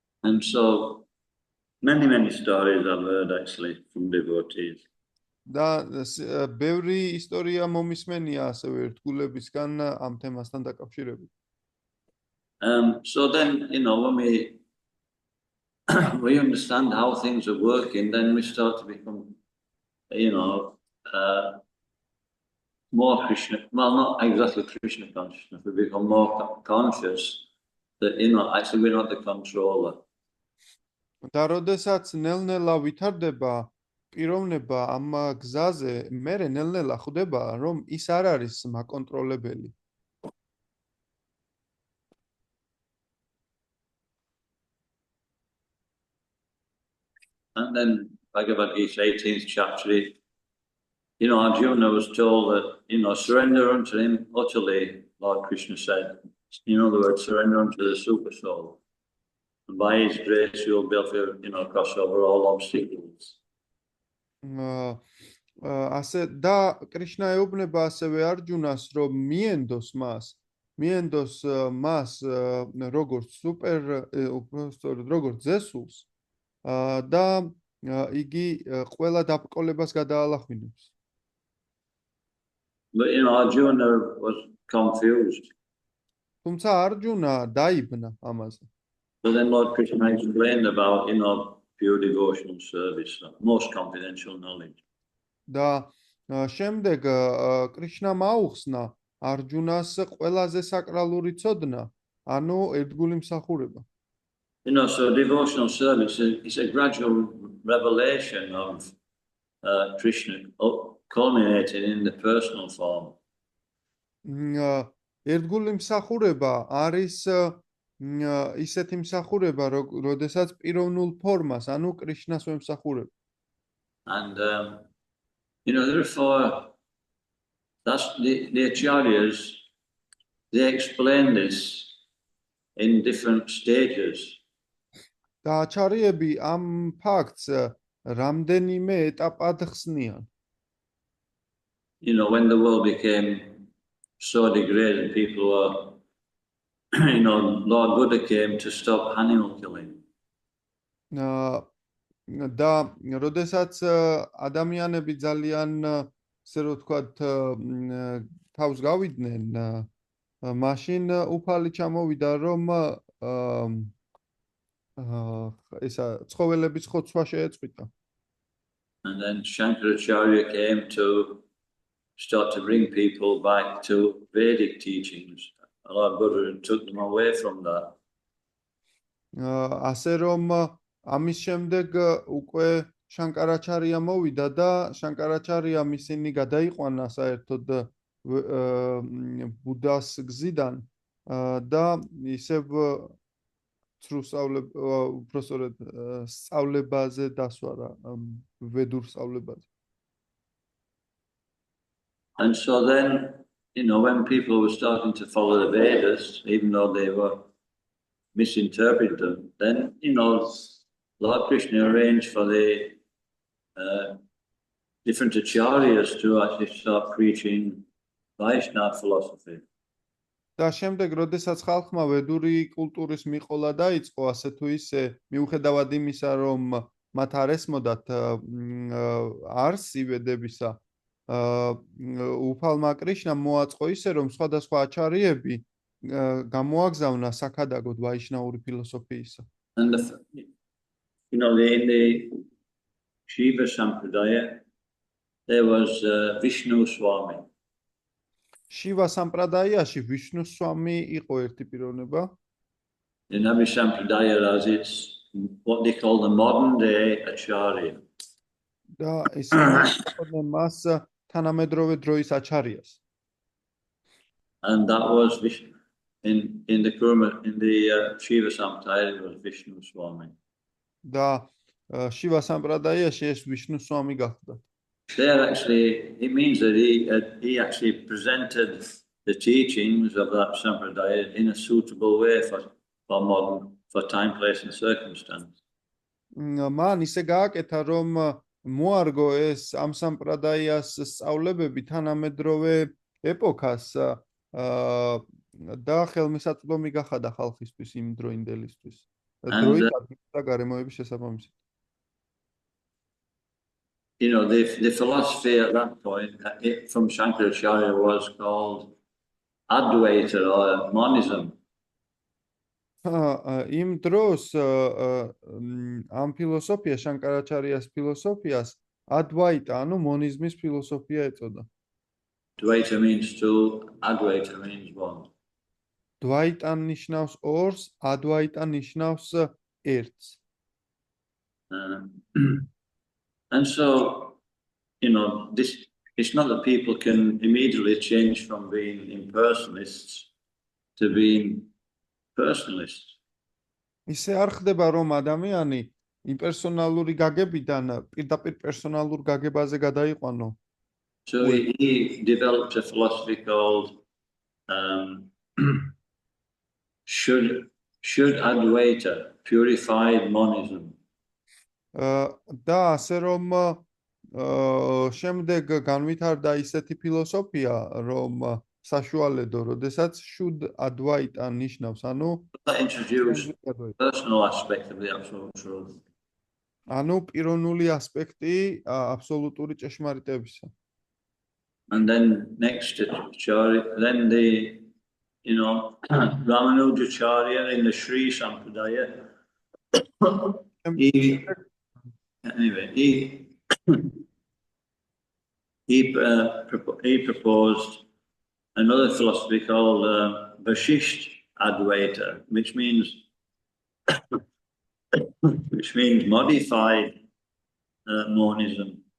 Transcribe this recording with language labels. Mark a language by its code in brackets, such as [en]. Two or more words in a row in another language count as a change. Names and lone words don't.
[en] And so Many stories I've heard actually from devotees. [ka] და ბევრი ისტორია მომისმენია ასევე ერთგულებისგან ამ თემასთან დაკავშირებით. [en] So then, when we understand how things are working, then we start to become, more Krishna, well, not exactly Krishna consciousness, we become more conscious that, actually we're not the controller. [ka] და როდესაც ნელ-ნელა ვითარდება პიროვნება ამ გზაზე, მერე ნელ-ნელა ხვდება, რომ ის არ არის მაკონტროლებელი. [en] And then Bhagavad Gita 18th chapter, Arjuna was told that, surrender unto him utterly, Lord Krishna said. In other words, surrender unto the super soul. And by his grace, you'll be able to, cross over all obstacles. [ka] ასე და კრიშნა ეუბნება ასევე არჯუნას, რომ მიენდოს მას როგორც სუპერ, უბრალოდ როგორც ზესულს და იგი ყველა დაბკოლებას გადაალახვინებს. [en] But, Arjuna was confused. [ka] თუმცა არჯუნა დაიბნა ამაზე. [en] But then Lord Krishna explained about, pure devotional service, most confidential knowledge. [ka] და შემდეგ კრიშნა მაუხსნა არჯუნას ყველაზე საკრალური ცოდნა, ანუ ერთგული მსახურება. [en] So devotional service is a gradual revelation of Krishna, culminating in the personal form. [ka] ერთგული მსახურება არის ისეთი მსახურება, როდესაც პიროვნულ ფორმას, ანუ კრიშნას ვემსახურებ. [en] And therefore, that's the acharyas, they explain this in different stages. [ka] და აჩარიები ამ ფაქტს რამდენიმე ეტაპად ხსნიან. [en] When the world became so degraded, people were, Lord Buddha came to stop animal killing. [ka] და როდესაც ადამიანები ძალიან ესე რომ ვთქვათ თავს გავიდნენ, მაშინ უფალი ჩამოვიდა, რომ ესა ცხოველების ხოცვა შეეწყვიტა. [en] And then Shankaracharya came to start to bring people back to Vedic teachings. Lord Buddha took them away from that. [ka] ასე რომ ამის შემდეგ უკვე შანკარაჩარია მოვიდა და შანკარაჩარიამ ისინი გადაიყვანა საერთოდ ბუდას გზიდან და ისევ უბრალოდ სწავლებაზე დასვარა, ვედურ სწავლებაზე. [en] And so then, when people were starting to follow the Vedas, even though they were misinterpreted them, then, Lord Krishna arranged for the different acharyas to actually start preaching Vaishnava philosophy. [ka] და შემდეგ, როდესაც ხალხმა ვედური კულტურის მიყოლა დაიწყო, ასე თუ ისე, მიუხედავად იმისა, რომ მათ არ ესმოდათ არსი ვედებისა, უფალმა კრიშნამ მოაწყო ისე, რომ სხვადასხვა აჩარიები გამოაგზავნა საქადაგოდ ვაიშნაური ფილოსოფიისა. [en] And in the Shiva Sampradaya, there was Vishnu Swami. [ka] შივა სამპრადაიაში ვიშნუ სვამი იყო ერთი პიროვნება. [en] In every Sampradaya, as it's what they call the modern day Acharya. [ka] და ისინი მას თანამედროვე დროის აჩარიას. [en] And that was Vishnu. In the Shiva Sampradaya, it was Vishnu Swami. [ka] და შივა სამპრადაიაში ეს ვიშნუ სვამი გახდა. [en] There actually, it means that he actually presented the teachings of that Sampradaya in a suitable way for time, place and circumstance. [ka] მან ისე გააკეთა, რომ მოარგო ეს ამ სამპრადაიას სწავლებები თანამედროვე ეპოქას და ხელმისაწვდომი გახადა ხალხისთვის იმ დროინდელისთვის. დროით და გარემოების შესაბამისად. [en] the philosophy at that point from Shankaracharya was called Advaita or monism. [ka] იმ დროს ამ ფილოსოფიას, შანკარაჩარიას ფილოსოფიას ადვაიტა, ანუ მონიზმის ფილოსოფია ეწოდა. [en] Dvaita means two, Advaita means one. [ka] დვაიტა ნიშნავს ორს, ადვაიტა ნიშნავს ერთს. [en] And so, this it's not that people can immediately change from being impersonalists to being personalists. [ka] ისე არ ხდება, რომ ადამიანი იმპერსონალური გაგებიდან პირდაპირ პერსონალურ გაგებაზე გადაიყვანო. [en] So he developed a philosophy called should Advaita, purified monism. [ka] და ასე რომ შემდეგ განვითარდა ისეთი ფილოსოფია, რომ საშუალედო, როდესაც should advaita ნიშნავს, ანუ [en] That introduced personal aspect of the absolute truth. [ka] ანუ პიროვნული ასპექტი აბსოლუტური ჭეშმარიტებისა. [en] And then next to Charya, then the Ramanujacharya in the Sri Sampradaya. He proposed another philosophy called Vashisht Advaita, which means modified monism.